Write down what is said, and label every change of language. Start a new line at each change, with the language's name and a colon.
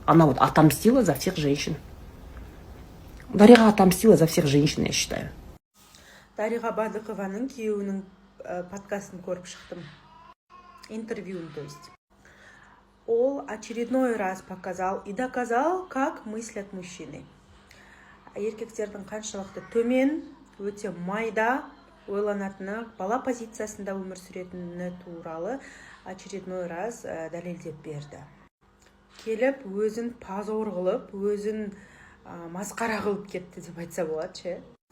Russian: Она вот отомстила за всех женщин. Дариға отомстила за всех женщин, я считаю.
Kazakh: Дариға Бадықованың күйеуінің подкастын көріп шықтым. Интервьюін,
Russian: то есть. Он очередной раз показал и доказал, как мыслят мужчины.
Kazakh: Еркектердің қаншалықты төмен, өте майда ойланатыны, бала позициясында өмір сүретіні туралы
Russian: очередной раз
Kazakh: дәлелдеп берді. Келіп, өзін позор қылып, өзін масқара қылып кетті деп айтса болады, ше.